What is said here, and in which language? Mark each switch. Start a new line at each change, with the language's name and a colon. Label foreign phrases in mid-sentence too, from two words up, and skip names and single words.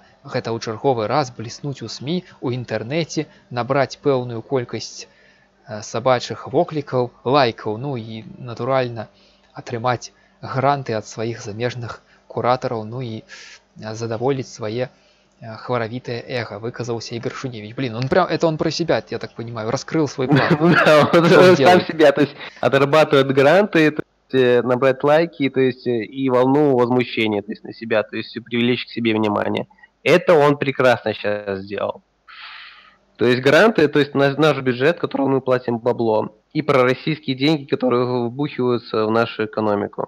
Belarusian: Гэта ў чарговы раз бліснуць у СМІ, у інтэрнэце, набраць пэўную колькасць сабачых воклікаў, лайкаў, ну і, натуральна, атрымаць гранты ад сваіх замежных куратараў, ну і задаволіць свае хваравітое эго, выказался Игорь Шуневич.
Russian: Блин, это он про себя, я так понимаю, раскрыл свой план. Сам себя, то есть отрабатывает гранты, набрать лайки, то есть и волну возмущения, то есть на себя, то есть привлечь к себе внимание. Это он прекрасно сейчас сделал. То есть гранты, то есть наш бюджет, который мы платим бабло, и пророссийские деньги, которые вбухиваются в нашу экономику.